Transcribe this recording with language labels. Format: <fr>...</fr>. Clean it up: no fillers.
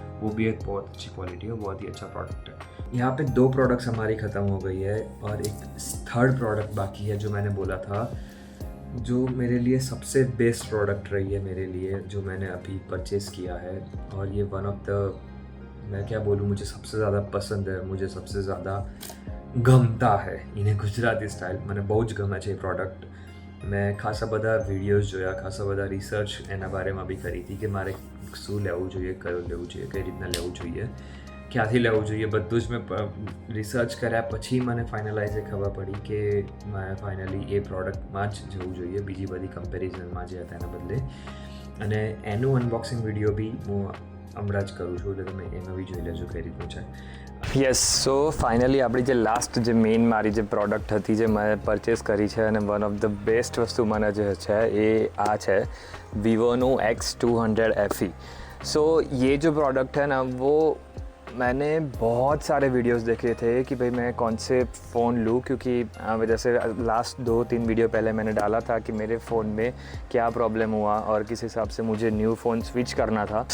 <hi>वो भी एक बहुत अच्छी क्वालिटी है, बहुत ही अच्छा प्रोडक्ट है। यहाँ पे 2 प्रोडक्ट्स हमारी ख़त्म हो गई है और एक थर्ड प्रोडक्ट बाकी है जो मैंने बोला था, जो मेरे लिए सबसे बेस्ट प्रोडक्ट रही है मेरे लिए, जो मैंने अभी परचेज़ किया है। और ये वन ऑफ द, मैं क्या बोलूँ, मुझे सबसे ज़्यादा पसंद है, मुझे सबसे ज़्यादा गमता है इन्हें गुजराती स्टाइल</hi> <gu>મને બહુ જ ગમે છે એ પ્રોડક્ટ। મેં ખાસા બધા વિડીયોઝ જોયા, ખાસા બધા રિસર્ચ એના બારેમાં બી કરી હતી કે મારે શું લેવું જોઈએ, કયું લેવું જોઈએ, કઈ રીતના લેવું જોઈએ, ક્યાંથી લેવું જોઈએ, બધું જ મેં રિસર્ચ કર્યા પછી મને ફાઇનલાઇઝ ખબર પડી કે મારે ફાઇનલી એ પ્રોડક્ટમાં જ જવું જોઈએ, બીજી બધી કમ્પેરિઝનમાં જે હતા એના બદલે। અને એનું અનબોક્સિંગ વિડીયો બી હું હમણાં જ કરું છું, એટલે તમે એમાં બી જોઈ લેજો કઈ રીતનું છે। યસ, સો ફાઇનલી આપણી જે લાસ્ટ જે મેઇન મારી જે પ્રોડક્ટ હતી જે મેં પરચેસ કરી છે, અને વન ઓફ ધ બેસ્ટ વસ્તુ મને જે છે એ આ છે વીવોનું X200 FE।</gu> <hi>सो ये जो प्रोडक्ट है ना, वो मैंने बहुत सारे वीडियोस देखे थे कि भाई मैं कौन से फ़ोन लूँ, क्योंकि जैसे लास्ट 2-3 वीडियो पहले मैंने डाला था कि मेरे फ़ोन में क्या प्रॉब्लम हुआ और किस हिसाब से मुझे न्यू फ़ोन स्विच करना था।</hi>